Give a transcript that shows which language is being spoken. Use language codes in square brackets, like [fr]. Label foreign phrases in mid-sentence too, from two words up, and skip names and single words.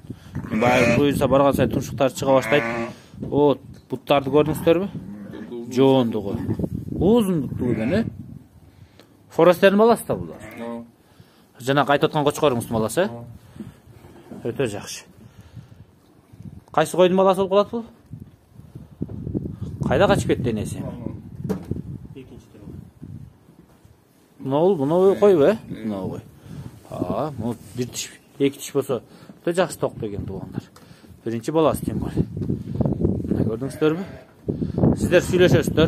[ky] Мен баягы буюрса барган сайын тумшуктар чыга баштайт. Вот, буттарды көрдүңүздөрбү? Жоондугу. Узундуктуу экен, э? Форестердин баласы да булар. Жана айтып аткан кочкоруңуздун баласы, э? Өтө жакшы. Кайсы койдун баласы болуп калат бул? [kk] Қайда қачып кетті енесі? Мынау қой бе? Мынау қой. Бұл бір тіш, екі тіш болса, өте жақсы тоқ деген туғандар. Бірінші баласы тем бар. Көрдіңіздер бе? Сіздер сөйлесесіздер.